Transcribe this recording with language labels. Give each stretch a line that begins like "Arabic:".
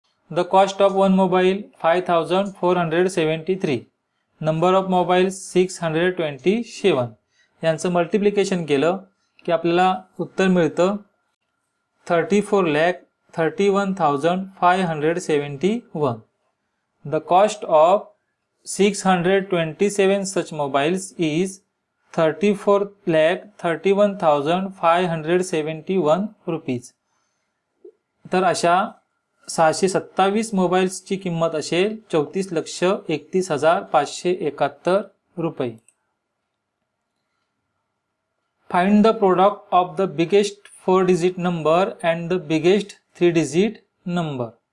English: The cost of one mobile 5,473. Number of mobiles 627.
Marathi: यांचं multiplication केलं की आपल्याला उत्तर मिळतं 34,31,571.
English: The cost of 627 such mobiles is 34,31,571 rupees.
Marathi: तर अशा 627 मोबाईल्सची किंमत असेल 34,31,571 रुपये.
English: Find the product of the biggest 4 digit number and the biggest 3 digit number.